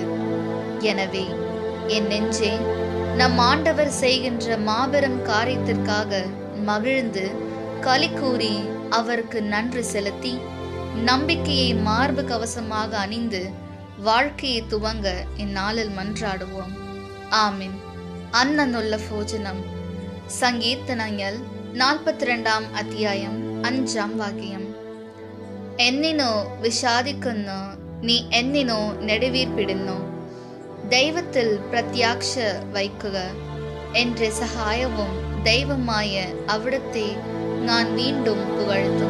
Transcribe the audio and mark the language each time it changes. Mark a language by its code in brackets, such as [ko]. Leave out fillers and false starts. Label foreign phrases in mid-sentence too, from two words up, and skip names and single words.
[ta] எனவே என் நெஞ்சே, நம் ஆண்டவர் செய்கின்ற மாபெரும் காரியத்திற்காக மகிழ்ந்து களி கூறி அவருக்கு நன்றி செலுத்தி நம்பிக்கையை மார்பு கவசமாக அணிந்து வாழ்க்கையை துவங்க இந்நாளில் மன்றாடுவோம். ஆமீன். அன்னனுள்ள போஜனம். [ml] സങ്കീർത്തനങ്ങൾ 42 അധ്യായം 5 വാക്യം. എന്നിനോ വിഷാദിക്കുന്നു, നീ എന്നിനോ നെടുവീർപ്പിടുന്നു. ദൈവത്തിൽ പ്രത്യാശ വയ്ക്കുക. എൻ്റെ സഹായവും ദൈവമായ അവിടുത്തെ ഞാൻ വീണ്ടും പുകഴ്ത്തും.